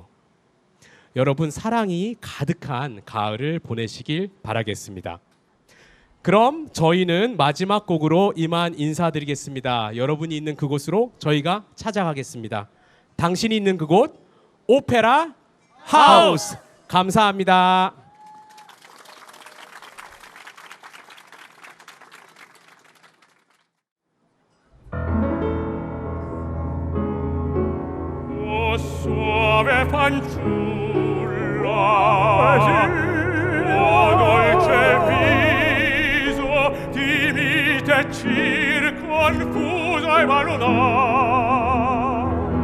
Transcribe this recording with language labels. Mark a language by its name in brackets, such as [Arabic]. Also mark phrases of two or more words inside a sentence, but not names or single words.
[Korean] 여러분 사랑이 가득한 가을을 보내시길 바라겠습니다. 그럼 저희는 마지막 곡으로 이만 인사드리겠습니다. 여러분이 있는 그곳으로 저희가 찾아가겠습니다. 당신이 있는 그곳 오페라 하우스. 감사합니다. [Italian] O suave fanciulla, o dolce viso di mite circonfuso e valunar.